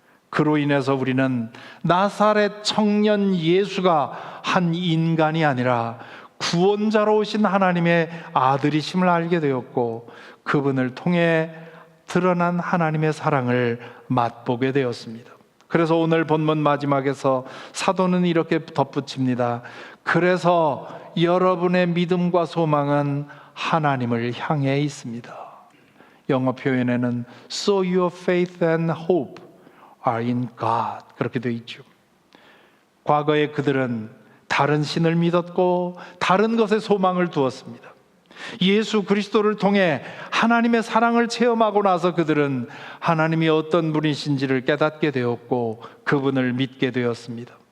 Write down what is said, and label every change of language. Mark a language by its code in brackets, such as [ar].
[ko] 그로 인해서 우리는 나사렛 청년 예수가 한 인간이 아니라 구원자로 오신 하나님의 아들이심을 알게 되었고, 그분을 통해 드러난 하나님의 사랑을 맛보게 되었습니다. 그래서 오늘 본문 마지막에서 사도는 이렇게 덧붙입니다. 그래서 여러분의 믿음과 소망은 하나님을 향해 있습니다. 영어 표현에는 [en] So your faith and hope are in God, [ko] 그렇게 되어 있죠. 과거에 그들은 다른 신을 믿었고 다른 것에 소망을 두었습니다. 예수 그리스도를 통해 하나님의 사랑을 체험하고 나서 그들은 하나님이 어떤 분이신지를 깨닫게 되었고 그분을 믿게 되었습니다.